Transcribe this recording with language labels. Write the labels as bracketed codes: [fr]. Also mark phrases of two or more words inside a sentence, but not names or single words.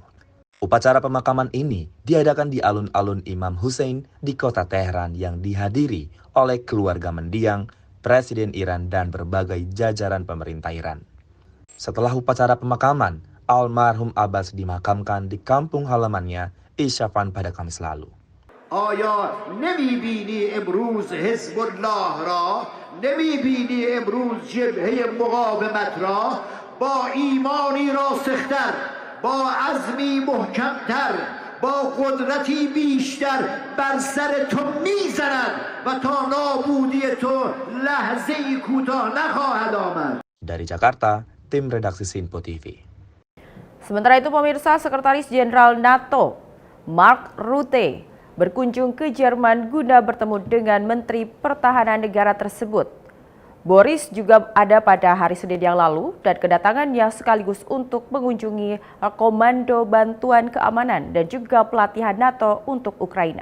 [id] Upacara pemakaman ini diadakan di alun-alun Imam Hussein di kota Teheran yang dihadiri oleh keluarga mendiang, Presiden Iran, dan berbagai jajaran pemerintah Iran. Setelah upacara pemakaman, almarhum Abbas dimakamkan di kampung halamannya, Isfahan pada Kamis lalu. [fa] آیا نمیبینی امروز حزب الله را نمیبینی امروز جبهه مقاومت را با ایمانی راسختر با عزمی محکمتر با قدرتی بیشتر بر سر تو میزنند و تا نابودی تو لحظه‌ای کوتاه نخواهد آمد. [id] Dari Jakarta, tim redaksi Sinpo TV. Sementara itu pemirsa, Sekretaris Jenderal NATO Mark Rutte berkunjung ke Jerman guna bertemu dengan Menteri Pertahanan negara tersebut. Boris juga ada pada hari Senin yang lalu dan kedatangannya sekaligus untuk mengunjungi Komando Bantuan Keamanan dan juga pelatihan NATO untuk Ukraina.